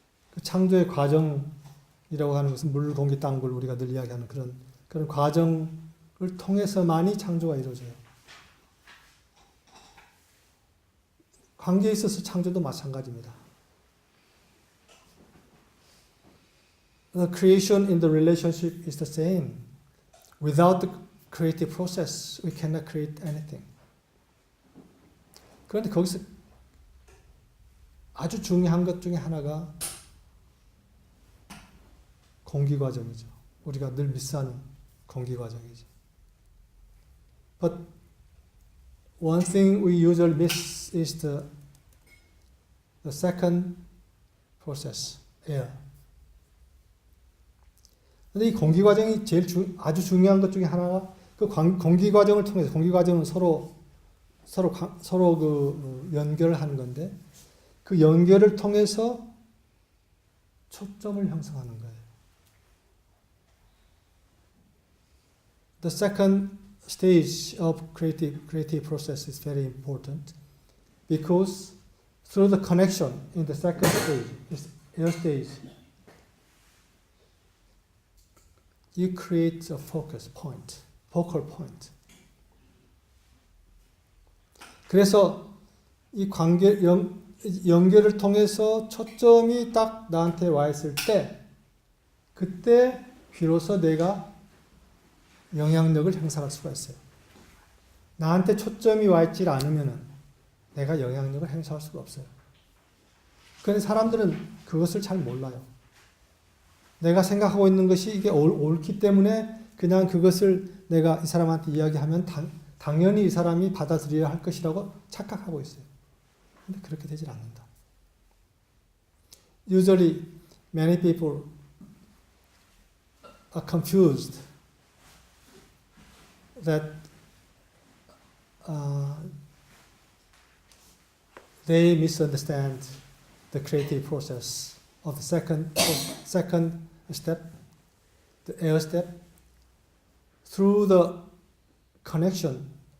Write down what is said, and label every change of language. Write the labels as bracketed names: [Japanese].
[Korean] 그 창조의 과정이라고 하는 것은 물, 공기, 땅굴 우리가 늘 이야기하는 그런 과정을 통해서만이 창조가 이루어져요. 관계에 있어서 창조도 마찬가지입니다. [English] The creation in the relationship is the same. Without the creative process, we cannot create anything. [Korean] 그런데 거기서 아주 중요한 것 중에 하나가 공기 과정이죠. 우리가 늘 미스하는 공기 과정이죠. [English] But one thing we usually miss is the second process, air. [Korean] 근데 이 공기 과정이 아주 중요한 것 중에 하나가 그 공기 과정을 통해서 공기 과정은 서로 그 연결을 하는 건데 그 연결을 통해서 초점을 형성하는 거예요. [English] The second stage of creative process is very important because through the connection in the second stage, is air stage, you create a focus point, focal point. [Korean] 그래서 이 연결을 통해서 초점이 딱 나한테 와 있을 때, 그때 비로소 내가 영향력을 행사할 수가 있어요. 나한테 초점이 와 있지 않으면 내가 영향력을 행사할 수가 없어요. 그런데 사람들은 그것을 잘 몰라요. 내가 생각하고 있는 것이 이게 옳기 때문에 그냥 그것을 내가 이 사람한테 이야기하면 당연히 이 사람이 받아들여야 할 것이라고 착각하고 있어요. 근데 그렇게 되질 않는다. [English] Usually, many people are confused that they misunderstand the creative process of the second step, the air step, through the connection.